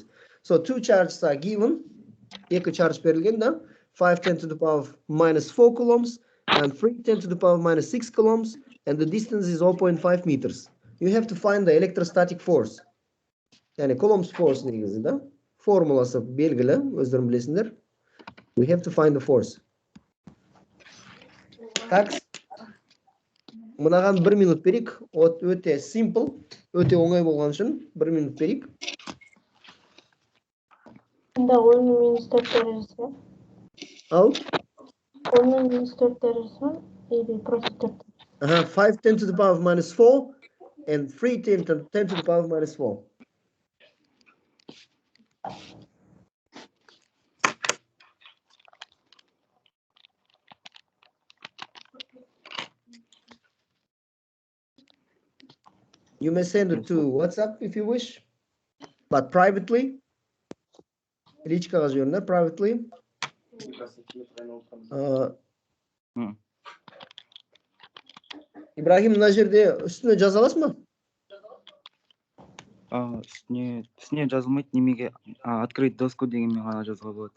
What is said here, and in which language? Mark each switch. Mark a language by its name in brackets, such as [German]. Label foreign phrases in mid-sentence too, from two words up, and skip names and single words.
[English] So two charges are given. [Kazakh] Екі charge берілген, да? [English] 5 10 to the power of minus 4 coulombs and 3 10 to the power of minus 6 coulombs, and the distance is 0.5 meters. You have to find the electrostatic force. [Kazakh] Yani [English] coulombs force [Kazakh] негізі, да? Формуласы белгілі, өздерің білесіңдер. [English] We have to find the force. [Kazakh] Как? Мынаған 1 минут берейік. Өте simple, өте оңай болған үшін 1 минут берейік. Да, 10 минус 4 дәрежесі. Ал? 10 минус 4 дәрежесі [Russian] или просто [Kazakh] 4? [English] 5 10 to the power of minus 4 and 3 10 to the power of minus 4. You may send it to WhatsApp if you wish, but privately. [Kazakh] Личкаға жіберіңдер, privately. Ибрахим, мына жерде үстіне жаза аласың ба? Үстіне жазылмайды, немеге [Russian] открыть доску [Kazakh] дегенмен ғана жазуға болады.